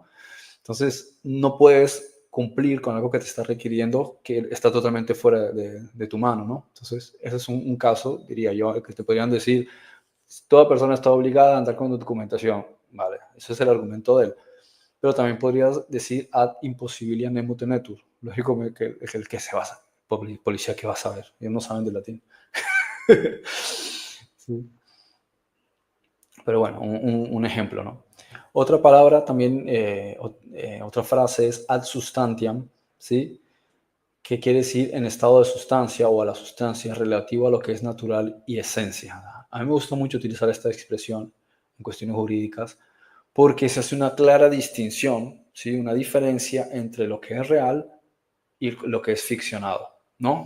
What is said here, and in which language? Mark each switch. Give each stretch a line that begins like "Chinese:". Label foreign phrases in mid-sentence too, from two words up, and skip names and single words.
Spanish: Entonces, no puedes cumplir con algo que te está requiriendo que está totalmente fuera de tu mano, ¿no? Entonces, ese es un caso, diría yo, que te podrían decir, toda persona está obligada a andar con documentación, ¿vale? Ese es el argumento de él. Pero también podrías decir
Latin: ad impossibilia nemo tenetur.
Spanish: Lógico que el que se basa, policía que va a saber, ellos no saben de latín. Sí. Pero bueno, un ejemplo, ¿no? Otra palabra también, otra frase es
Latin: ad substantiam,
Spanish: ¿sí? Que quiere decir en estado de sustancia o a la sustancia relativo a lo que es natural y esencia. A mí me gusta mucho utilizar esta expresión en cuestiones jurídicas porque se hace una clara distinción, ¿sí? Una diferencia entre lo que es real y lo que es ficcionado, ¿no?